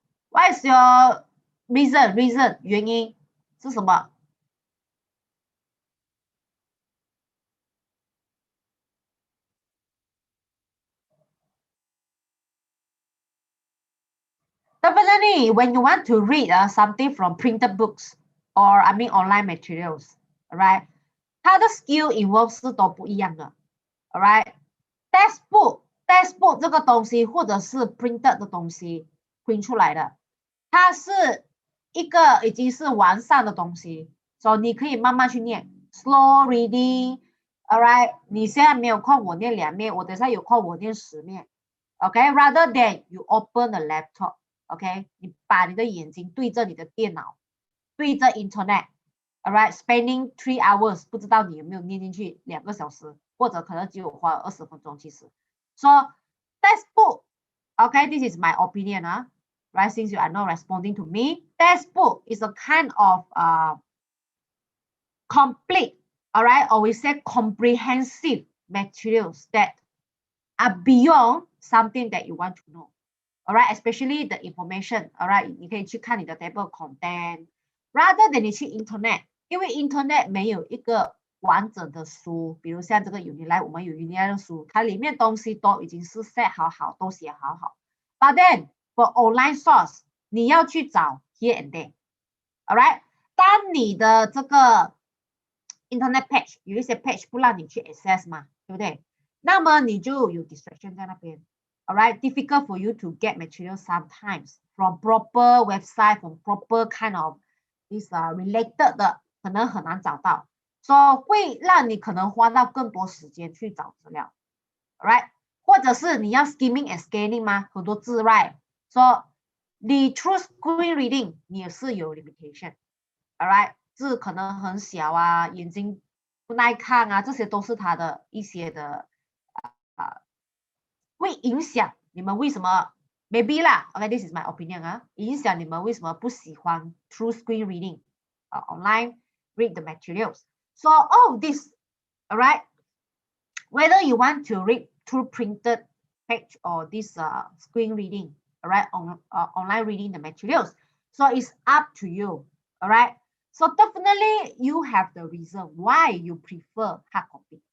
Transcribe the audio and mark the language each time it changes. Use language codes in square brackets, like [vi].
[en] ？What is your reason [zh] 原因是什么？ [en] Definitely, when you want to read something from printed books or I mean online materials, alright, [zh] 它的 [en] skill involved [zh] 是都不一样的 [en] ，alright. [zh] Textbook 这个东西或者是 printed 的东西 print 出来的，它是一个已经是完善的东西，所以你可以慢慢去念 ， [en] slow reading, [zh] alright. 你现在没有空，我念2面，我等下有空我念10面 ，OK. [en] Rather than you open the laptop, OK. [zh] 你把你的眼睛对着你的电脑，对着 internet。Alright, [en] spending 3 hours， [zh] 不知道你有没有念进去2个小时，或者可能只有花20分钟。其实， [en] so textbook, okay, this is my opinion right? Since you are not responding to me, textbook is a kind of complete, all right, or we say comprehensive materials that are beyond something that you want to know, all right, especially the information, all right, [zh] 你可以去看你的 [en] table content rather than 你去 internet， [zh] 因为 internet 没有一个完整的书，比如像这个 [en] UniLife， [zh] 我们有 UniLife 的书，它里面东西都已经是 set 好，都写好。 [en] But then for online source， [zh] 你要去找 [en] here and there， [zh] all right， 当你的这个 internet page 有一些 page 不让你去 access 嘛，对不对？那么你就有 distraction 在那边。 [en] All right, difficult for you to get material sometimes from proper website, from proper kind of this related 的， [zh] 可能很难找到，所以会让你可能花到更多时间去找资料。 All right， 或者是你要 [en] skimming and scanning [zh] 吗？ 很多字 right， so 你 [en] through screen reading [zh] 你也是有 limitation。 All right， 字可能很小啊，眼睛不耐看啊，这些都是它的一些的会影响你们为什么 maybe 啦 ， [en] OK this is my opinion [zh] 啊，影响你们为什么不喜欢 [en] through screen reading online read the materials. So all this, all right, whether you want to read through printed page or this screen reading, all right, online reading the materials, so it's up to you, all right. So definitely you have the reason why you prefer hard copy.